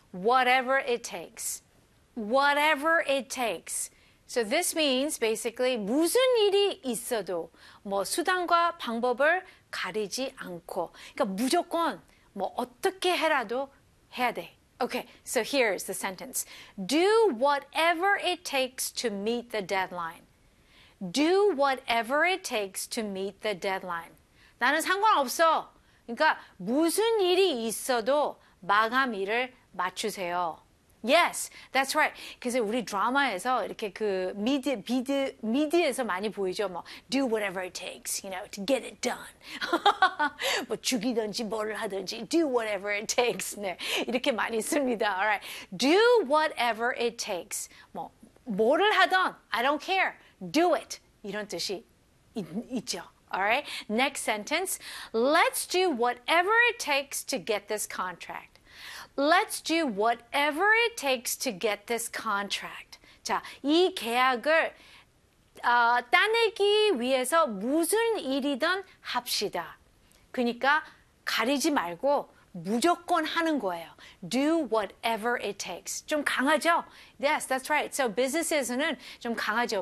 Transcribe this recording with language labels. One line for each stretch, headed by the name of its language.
English: Whatever it takes. Whatever it takes. So this means basically
Korean: 무슨 일이 있어도 뭐 수단과 방법을 가리지 않고. 그러니까 무조건 뭐 어떻게 해라도 해야 돼.
English: Okay, so here's the sentence. Do whatever it takes to meet the deadline. Do whatever it takes to meet the deadline.
Korean: 나는 상관없어. 그러니까 무슨 일이 있어도 마감 일을 맞추세요.
English: Yes, that's right.
Korean: 그래서 우리 드라마에서 이렇게 그 미드에서 많이 보이죠.
English: 뭐 do whatever it takes, you know, to get it done.
Korean: 뭐 죽이든지 뭐를 하든지
English: do whatever it takes.
Korean: 네, 이렇게 많이 씁니다.
English: All right, do whatever it takes.
Korean: 뭐 뭐를 하든
English: I don't care. Do it.
Korean: 이런 뜻이 있죠.
English: All right, next sentence. Let's do whatever it takes to get this contract. Let's do whatever it takes to get this contract.
Korean: 자, 이 계약을 따내기 위해서 무슨 일이든 합시다. 그러니까 가리지 말고 무조건 하는 거예요.
English: Do whatever it takes.
Korean: 좀 강하죠?
English: Yes, that's right.
Korean: So business에서는 좀 강하죠.